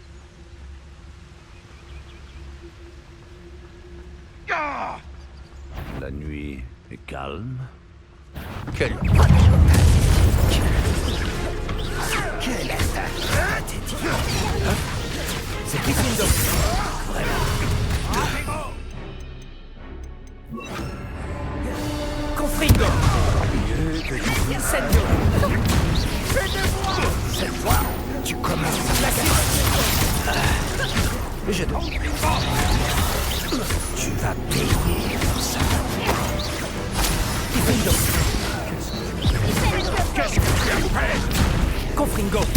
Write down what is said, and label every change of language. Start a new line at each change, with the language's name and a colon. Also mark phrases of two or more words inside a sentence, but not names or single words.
French: La nuit est calme. Quelle... C'est Gryffindor. Confringo. Incendio. Cette fois, tu commences à je dois. Tu vas payer pour ça. Gryffindor. Qu'est-ce que tu as fait? Confringo.